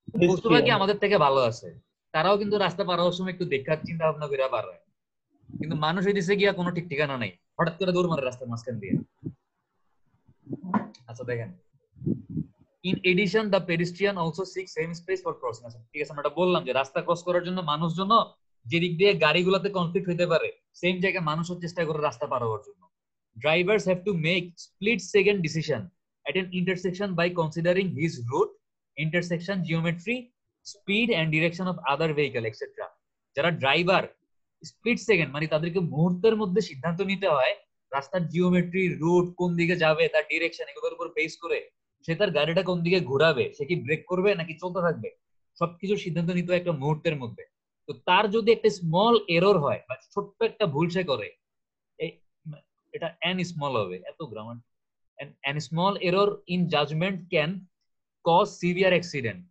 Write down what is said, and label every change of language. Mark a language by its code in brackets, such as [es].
[bn] পশুপাখি আমাদের থেকে ভালো আছে, তারাও কিন্তু রাস্তা পার হওয়ার সময় একটু দেখার চিন্তা ভাবনা করে পার হয়, কিন্তু মানুষ হইতেছে গিয়া কোনো ঠিক ঠিকানা নাই, হঠাৎ করে দৌড় মারে রাস্তার মাঝখান দিয়ে। আচ্ছা দেখেন, [en] In addition the pedestrian also seek same space for crossing. [bn] ঠিক আছে, আমরা বললাম যে রাস্তা ক্রস করার জন্য মানুষজন যে দিক দিয়ে গাড়িগুলোতে কনফ্লিক্ট হইতে পারে, সেম জায়গায় মানুষও চেষ্টা করে রাস্তা পার হওয়ার জন্য। [en] Drivers have to make split second decision at an intersection by considering his route, intersection geometry, speed and direction of other vehicle etc. [bn] যারা ড্রাইভার স্প্লিট সেকেন্ড মানে তাদেরকে মুহূর্তের মধ্যে সিদ্ধান্ত নিতে হয় রাস্তার জিওমেট্রি, রুট, কোন দিকে যাবে, তার ডিরেকশন, এগুলোর উপর বেস করে সে তার গাড়িটা কোন দিকে ঘোরাবে, সে কি ব্রেক করবে নাকি চলতে থাকবে, সবকিছু সিদ্ধান্ত নিতে হয় একটা মুহূর্তের মধ্যে। তো তার যদি একটা স্মল এরর হয় বা ছোট্ট একটা ভুল সে করে, এটা এন স্মল হবে, এত grammar, [en] and small error in judgment can cause severe accident।